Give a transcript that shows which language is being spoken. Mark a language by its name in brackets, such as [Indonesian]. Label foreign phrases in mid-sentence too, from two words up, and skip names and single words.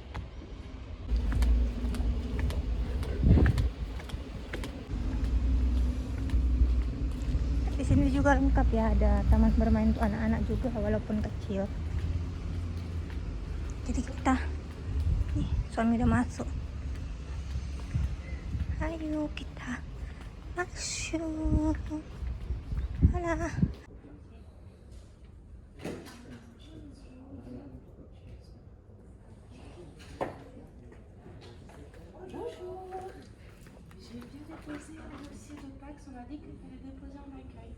[Indonesian] Di sini juga lengkap ya, ada taman bermain untuk anak-anak juga walaupun kecil. Jadi kita, nih suami udah masuk. Ayo kita masuk. Alah. [French] J'ai dû déposer un dossier de Pax, on m'a dit qu'il fallait déposer en accueil.